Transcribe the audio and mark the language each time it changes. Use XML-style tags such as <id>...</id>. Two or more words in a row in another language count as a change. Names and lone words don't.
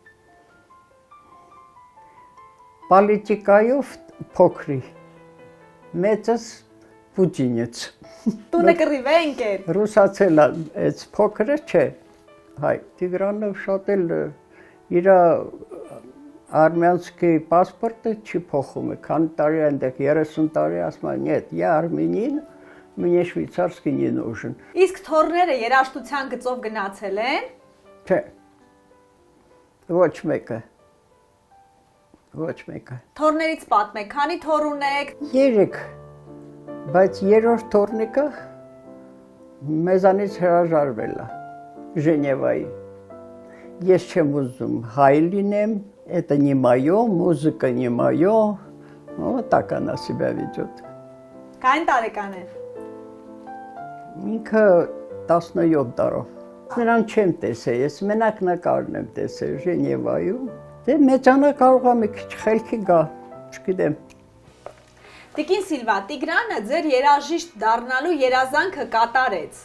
<hy>Պոլիտիկայով փոքրի, մեծս Պուտինից։ Տունը կռիվ է ընկեր։ Ռուսացել է, այս փոքրը չէ, հայ, Տիգրանը շատ էլ իր արմյանսկի պասպորտը չի փոխում է, քանի տարի այնտեղ 30 տարի ասում է,</hy> <ru>нет, я армянин, мне швейцарский не нужен։</ru> <hy>Իսկ թորները երաժշտության գծով գնացել են։ Չէ, ոչ մեկը, ոչ մեկը։ Թորներից պատմեք, քանի թոր ունեք։ 3, բայց երրորդ թորնիկը մեզանից հրաժարվել է Ժնևայի։ Ես չեմ ուզում հայ լինեմ,</hy> <ru>это не моё, музыка не моё, вот так она себя ведет։</ru> <hy>Քանի տարեկան է։ Ինքը 17 տարով։ Նրան չեմ տեսել, ես մենակ նկարն եմ տեսել Ժնևայում։ Դե մեծանա կարող է մի քիչ խելքի գա, չգիտեմ։ Տիկին Սիլվա, Տիգրանը ձեր երաժիշտ դառնալու երազանքը կատարեց։</hy>